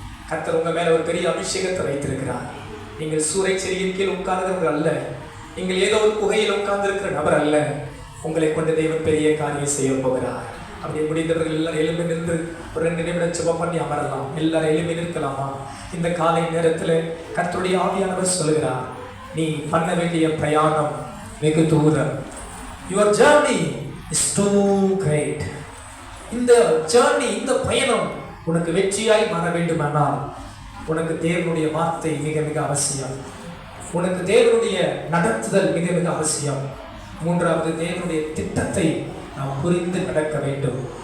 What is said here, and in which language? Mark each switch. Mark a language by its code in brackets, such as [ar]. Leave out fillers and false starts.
[ta] கர்த்தர் உங்க மேல ஒரு பெரிய அபிஷேகத்தை வைத்திருக்கிறார். நீங்கள் சூறை செடியின் கீழ் உட்கார்ந்தவர்கள் அல்ல, நீங்கள் ஏதோ ஒரு குகையில் உட்கார்ந்து இருக்கிற நபர் அல்ல. உங்களை கொண்டு தேவன் பெரிய காரியம் செய்ய போகிறார். அப்படி முடிந்தவர்கள் எல்லாரும் எழும்பி நின்று ஒரு 2 நிமிடம் ஜெபம் பண்ணி அமரலாம். எல்லாரும் எழும்பி நிற்கலாமா? இந்த காலை நேரத்தில் கர்த்தருடைய ஆவியானவர் சொல்கிறார், நீ பண்ண வேண்டிய பிரயாணம் வெகு தூரம். [en] Your journey is too great. [ta] இந்த ஜர்னி, இந்த பயணம் உனக்கு வெற்றியாய் மாற வேண்டுமானால் உனக்கு தேவனுடைய வார்த்தை மிக மிக அவசியம். உனக்கு தேவனுடைய நடத்துதல் மிக மிக அவசியம். 3வது, தேவனுடைய திட்டத்தை நாம் புரிந்து நடக்க வேண்டும்.